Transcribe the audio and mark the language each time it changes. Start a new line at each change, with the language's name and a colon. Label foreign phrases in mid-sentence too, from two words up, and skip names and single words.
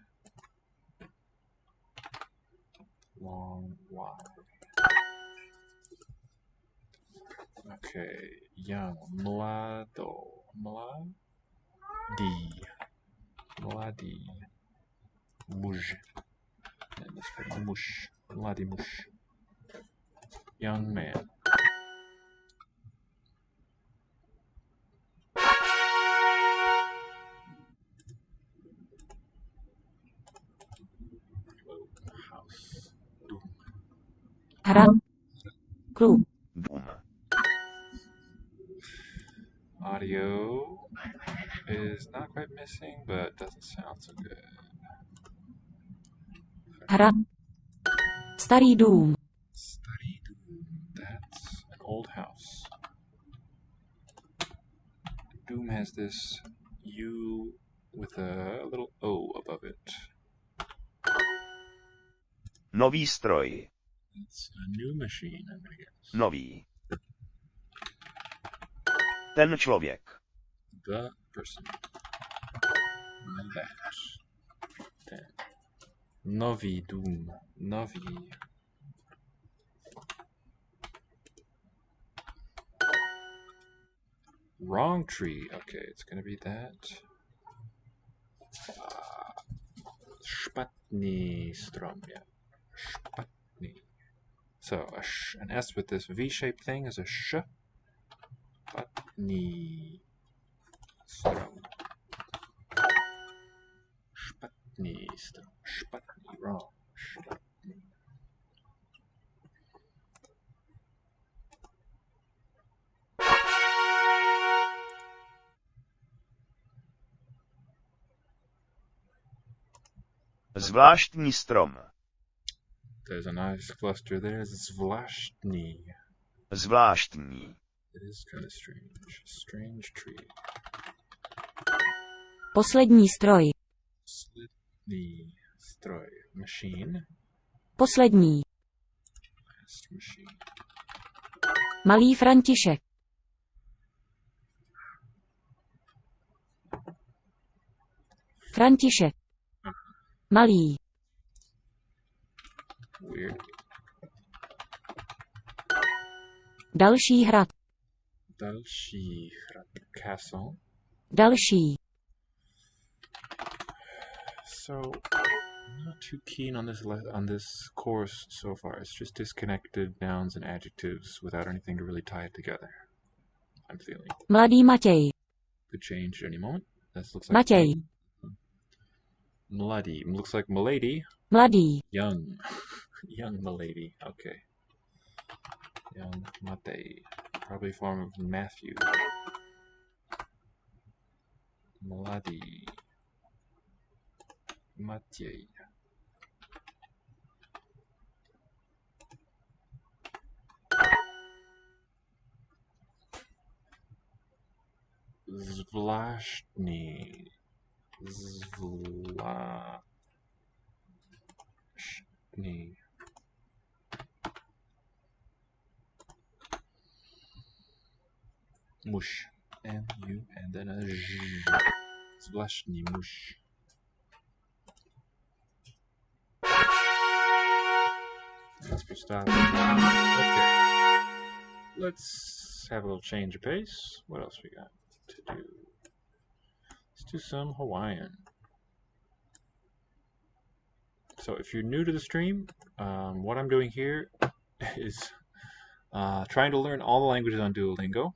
English: Long Y. Okay, young.
Czech: Mlado. Mladý. Mladý. Muž.
English: And this for
Czech: muž. Mladý muž.
English: Young man. House.
Czech: Hrad. Klub. Dům.
English: Audio is not quite missing, but doesn't sound so good.
Czech: Hrad. Starý dům. Starý dům.
English: That's an old house. Doom has this U with a little O above it.
Czech: Nový stroj.
English: It's a new machine, I'm gonna guess.
Czech: Nový. Ten člověk.
English: The person. That.
Czech: Ten. Nový dům. Nový.
English: Wrong tree. Okay, it's gonna be that.
Czech: Špatný strom. Yeah. Špatný.
English: So an S with this V-shaped thing is a sh.
Czech: Špatný strom. Špatný strom. Špatný. Wrong. Špatný. Zvláštní strom.
English: There's a nice cluster there.
Czech: Zvláštní. Zvláštní.
English: It is kind of strange. Strange tree.
Czech: Poslední stroj. Poslední stroj. Machine. Poslední.
English: Last machine.
Czech: Malý František. František. Malý.
English: Weird.
Czech: Další hrad. Další hrad. Castle. Další.
English: So, I'm not too keen on this course so far. It's just disconnected nouns and adjectives without anything to really tie it together. I'm feeling.
Czech: Mladý Matěj.
English: Could change at any moment. This looks like
Czech: Matěj. Mladý.
English: Looks like Milady.
Czech: Mladý.
English: Young. Young Milady. Okay. Young Matej. Probably a form of Matthew.
Czech: Mladý. Matěj. Zvláštní. Zvláštní. Muž.
English: M-U and then a Ž.
Czech: Zvláštní muž.
English: Let's stop. Okay. Let's have a little change of pace. What else we got to do? Let's do some Hawaiian. So if you're new to the stream, what I'm doing here is trying to learn all the languages on Duolingo.